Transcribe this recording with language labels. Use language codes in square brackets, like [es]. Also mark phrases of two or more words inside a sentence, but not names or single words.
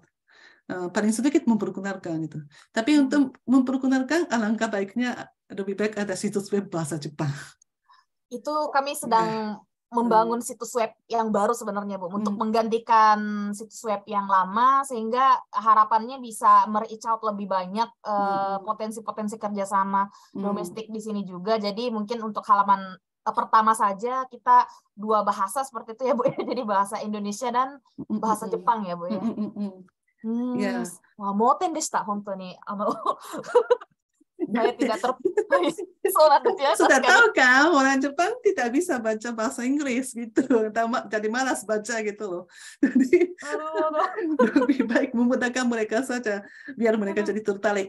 [id] Paling sedikit memperkenalkan itu. Tapi untuk memperkenalkan, alangkah baiknya lebih baik ada situs web bahasa Jepang. Itu kami sedang membangun situs web yang baru sebenarnya, Bu, untuk menggantikan situs web yang lama, sehingga harapannya bisa [en] reach out [id] lebih banyak potensi-potensi kerjasama domestik di sini juga. Jadi mungkin untuk halaman pertama saja kita 2 bahasa seperti itu ya, Bu. Jadi bahasa Indonesia dan bahasa Jepang ya, Bu ya. [ja] Wah, もてんでした、本当に. [id] Saya tidak sudah tahu kan orang Jepang tidak bisa baca bahasa Inggris gitu, jadi malas baca gitu loh. Jadi lebih baik memudahkan mereka saja biar mereka jadi tertarik.